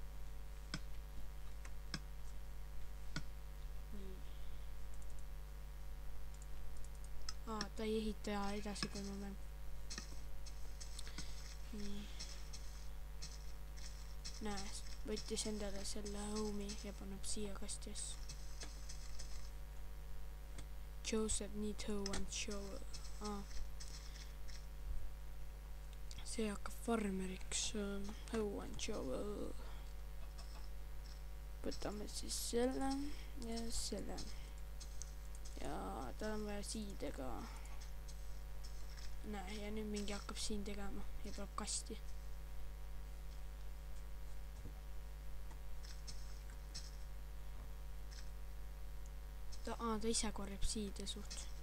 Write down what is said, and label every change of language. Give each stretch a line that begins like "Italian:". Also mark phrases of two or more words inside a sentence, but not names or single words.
Estonian: Nii. Ta ei ehita edasi, kui ma mäng. Nii. Näe, võttis endale selle home'i ja paneb siia kasti asju.
English: Joseph need hoe and shovel.
Estonian: See hakkab farmeriks.
English: Hoe and shovel.
Estonian: Võtame siis selle ja selle. Ja tal on vaja siide ka. Näe, ja nüüd mingi hakkab siin tegema ja peab kasti. Ta ise korjab siide suht.